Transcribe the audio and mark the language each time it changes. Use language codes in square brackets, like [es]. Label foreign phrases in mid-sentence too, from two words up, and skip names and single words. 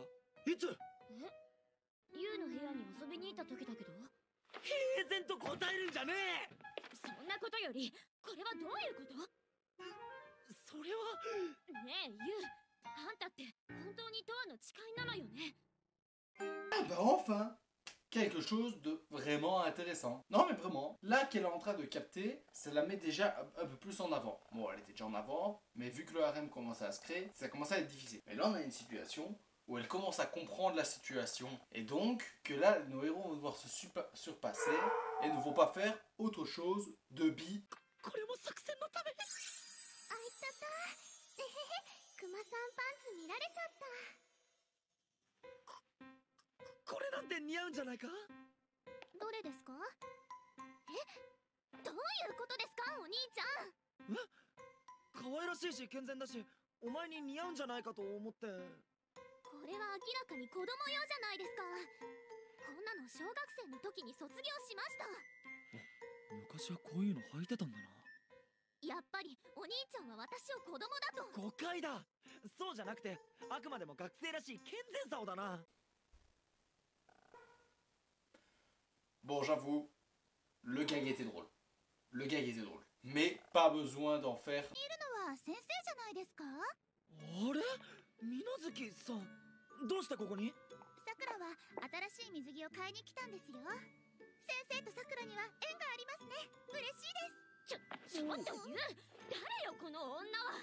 [ja] いつ？ユウの部屋に遊びに行った時だけど。平然と答えるんじゃねえ。そんなことよりこれはどういうこと。それはねえユウ、あんたって本当にトアの誓いなのよね。 [fr] Ah bah enfin quelque chose de vraiment intéressant. Non mais vraiment, là qu'elle est en train de capter, ça la met déjà un peu plus en avant. Bon, elle était déjà en avant, mais vu que le harem commençait à se créer, ça commençait à être difficile. Mais là on a une situation où elle commence à comprendre la situation. Et donc, que là, nos héros vont devoir se surpasser et ne vont pas faire autre chose de bi. [ja] これも作戦のため。あいたた。えへへ、クマさんパンツ見られちゃった。これなんて似合うんじゃないか。どれですか。どういうことですかお兄ちゃん。可愛らしいし健全だし、お前に似合うんじゃないかと思って。これは明らかに子供用じゃないですか。こんなの小学生の時に卒業しました。昔はこういうの履いてたんだな。やっぱりお兄ちゃんは私を子供だと。誤解だ。そうじゃなくて、あくまでも学生らしい健全さをだな。 [fr] Bon, j'avoue, le gag était drôle. Le gag était drôle. Mais pas besoin d'en faire. [ja] いるのは先生じゃないですか。あれ、水無月さん、どうしてここに？さくらは新しい水着を買いに来たんですよ。先生とさくらには縁がありますね。嬉しいです。ちょっと言う。誰よこの女は。